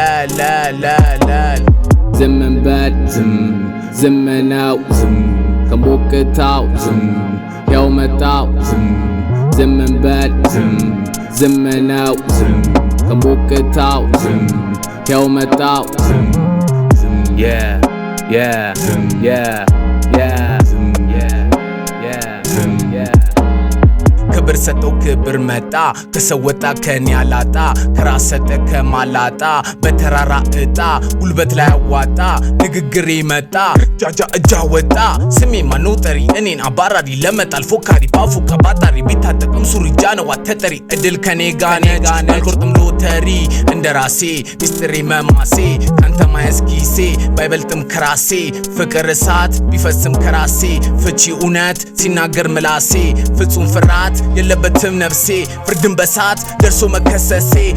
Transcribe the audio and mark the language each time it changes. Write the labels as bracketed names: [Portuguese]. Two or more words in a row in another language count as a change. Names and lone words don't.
[Amharic] ለለለለለል። ዝም እንበል። ዝም። ዝም ነው። ዝም። ከሞቅታው ዝም። ያው መጣው። ዝም። ዝም እንበል። ዝም። ዝም ነው። ዝም። ከሞቅታው ዝም። ያው መጣው። ዝም። ዝም። [English] Yeah, yeah, [Amharic] ዝም። [English] yeah, yeah, [Amharic] ዝም። [English] yeah, yeah, [Amharic] ዝም። yeah. ክብር ሰጠው ክብር መጣ ከሰው ወጣ ከኔ አላጣ ከራስ ሰጠ ከማላጣ በተራራ እጣ ጉልበት ላይ አዋጣ ንግግር መጣ ጃጃ እጃ ወጣ ስሜ ማነው ጠሪ እኔን አባራሪ ለመጣል ፎካሪ ባፉ ከባጣሪ ቢታጠቅም ሱሪ ጃነዋ ተጠሪ እድል ከኔ ጋ ነች አልቆርጥም ሎተሪ እንደ ራሴ ሚስጥሬ መማሴ ካንተ ማየስ ኪሴ ባይበልጥም ከራሴ ፍቅር እሳት ቢፈስም ከራሴ ፍቺ እውነት ሲናገር ምላሴ ፍጹም ፍርሃት የለበትም ነፍሴ ፍርድን በሳት ደርሶ መከሰሴ